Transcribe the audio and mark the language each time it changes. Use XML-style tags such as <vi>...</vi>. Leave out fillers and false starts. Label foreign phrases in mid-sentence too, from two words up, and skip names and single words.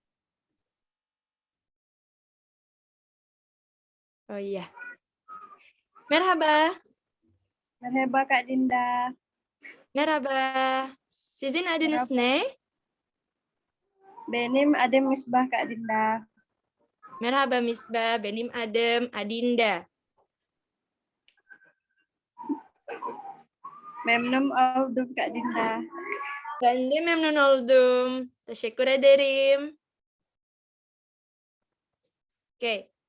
<id>Oh iya.</id> <tr>Merhaba. Merhaba Kak Dinda. Merhaba. Sizin adınız ne? Benim adım Misbah Kak Dinda. Merhaba Misbah, benim adım Adinda. Memnun oldum Kak Dinda. Ben de memnun oldum. Teşekkür ederim.</tr> <id>Oke.</id>